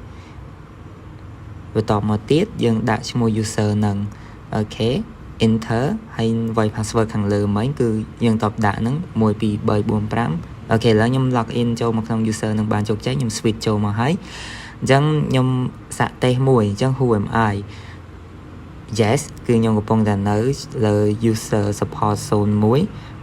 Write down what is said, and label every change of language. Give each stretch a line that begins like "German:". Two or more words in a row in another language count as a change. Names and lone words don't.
Khmer: បន្តមកទៀតយើងដាក់ឈ្មោះ user ហ្នឹងអូខេ enter ហើយវាយ password ខាងលើមិញគឺយើងតបដាក់ហ្នឹង1 2 3 4 5អូខេឥឡូវខ្ញុំ login ចូលមកក្នុង user ហ្នឹងបានជោគជ័យខ្ញុំ switch ចូលមកហើយអញ្ចឹងខ្ញុំសាកតេស្តមួយអញ្ចឹង
English: who am I yes
Khmer: គឺខ្ញុំកំពុងតែនៅលើ
English: user support 01